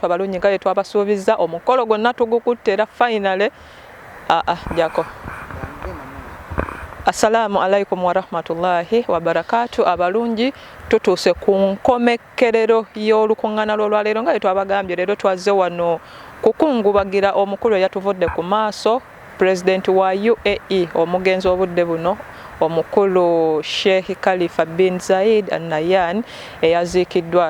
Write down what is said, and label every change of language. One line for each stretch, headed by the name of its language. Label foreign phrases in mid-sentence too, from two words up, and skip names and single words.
Ganda: Abalunyi nga twabasuubiza omukolo gonna tugukuttera finally jako.
Arabic: السلام عليكم ورحمة الله وبركاته.
Ganda: Abalungi tutuuse ku nkomekerero y'olukuŋŋaana lw'olwaleero nga twabagambye leero twaze wano kukungubagira omukulu eyatuvudde ku maaso President wa UAE omugenzi obudde buno omukulu Sheikh Khalifa bin Zayed Al Nahyan eyaziikiddwa.